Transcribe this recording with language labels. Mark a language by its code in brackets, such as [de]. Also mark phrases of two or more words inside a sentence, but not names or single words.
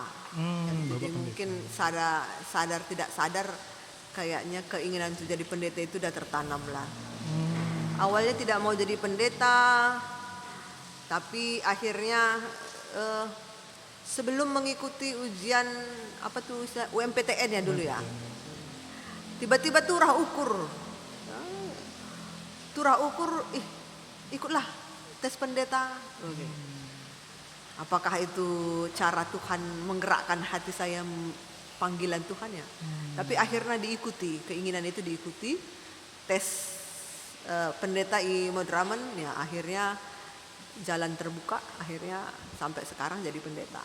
[id] Jadi mungkin sadar tidak sadar kayaknya keinginan untuk jadi pendeta itu udah tertanam lah. Awalnya tidak mau jadi pendeta, tapi akhirnya sebelum mengikuti ujian UMPTN ya dulu ya, tiba-tiba [btx] turah ukur, [id] ikutlah tes pendeta. Apakah itu cara Tuhan menggerakkan hati saya, panggilan Tuhan ya? Tapi akhirnya diikuti, keinginan itu diikuti, tes pendeta I Madraman ya, akhirnya jalan terbuka, akhirnya sampai sekarang jadi pendeta.